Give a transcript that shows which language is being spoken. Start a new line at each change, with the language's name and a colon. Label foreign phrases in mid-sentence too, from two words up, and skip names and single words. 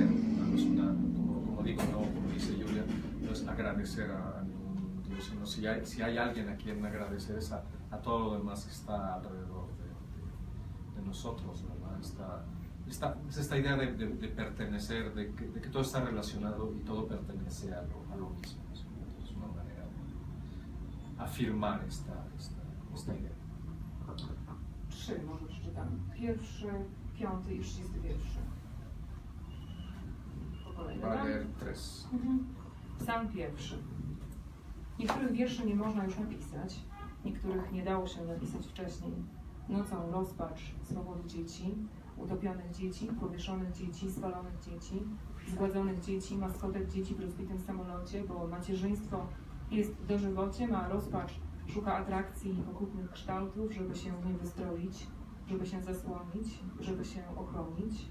Spanish: No es como digo, no, como dice Julia, no es agradecer a ningún Dios, sino si hay alguien a quien agradecer es a todo lo demás que está alrededor de nosotros, ¿verdad? Esta idea de pertenecer, de que todo está relacionado y todo pertenece a lo mismo. Es una manera de afirmar esta idea.
Polish: 3 może przeczytam. 1, 5 i 31. Po kolei.
Spanish: Vale, 3.
Polish: Psalm 1. Niektórych wierszy nie można już napisać, niektórych nie dało się napisać wcześniej. Nocą rozpacz z powodu dzieci, utopionych dzieci, powieszonych dzieci, spalonych dzieci, zgładzonych dzieci, maskotek dzieci w rozbitym samolocie, bo macierzyństwo jest dożywociem, a rozpacz szuka atrakcji i okrutnych kształtów, żeby się w nim wystroić, żeby się zasłonić, żeby się ochronić.